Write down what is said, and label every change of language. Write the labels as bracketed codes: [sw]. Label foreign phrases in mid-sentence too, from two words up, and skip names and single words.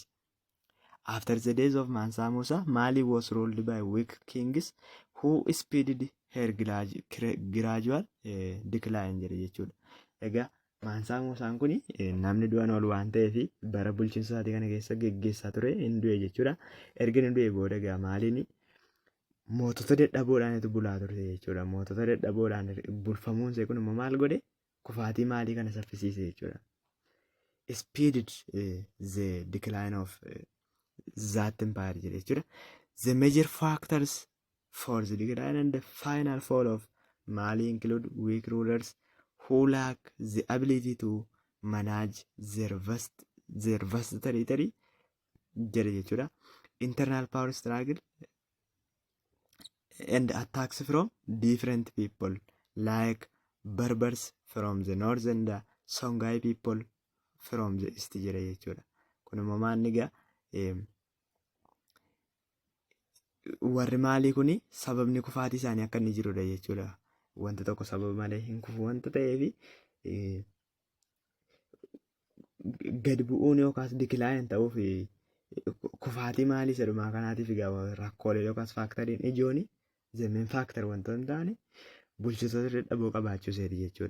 [en] After the days of Mansa Musa, Mali was ruled by weak kings who speeded her gradual decline [om] jedhe jechuudha. Egaa Mansa Musaan kun namni du'an ol waan ta'eef bara bulchiinsa isaatii kana keessa geggeessaa ture hin du'e jechuudha. Erga inni du'e booda egaa Maaliin mootota dadhaboodhaan bulaa turte jechuudha. Mootota dadhaboodhaan bulfamuun ishee kun immoo maal godhe? Kufaatii Maalii kana saffisiise jechuudha. [en] Speeded the decline of that empire [om] jedhe jechuudha. [en] The major factors for the decline and the final fall of Mali include weak rulers who lack the ability to manage their vast territory [om] jedhe jechuudha. [en] Internal power struggle and attacks from different people like Berbers from the north and the Songhai people from the east [om] jedhe jechuudha. Kun immoo maanni egaa warri maalii kuni sababni kufaatii isaanii akka inni jirudha jechuudha. Wanta tokko sababa malee hin kufu wanta ta'eefi gad bu'uun yookaas dikilaayin ta'uuf kufaatii maalii jedhumaa kanaatiif rakkoolee yookaas faaktariin ijooni zeemeen faaktar wantoota hin taane bulchitoota dadhaboo qabaachuu seeti jechuudha.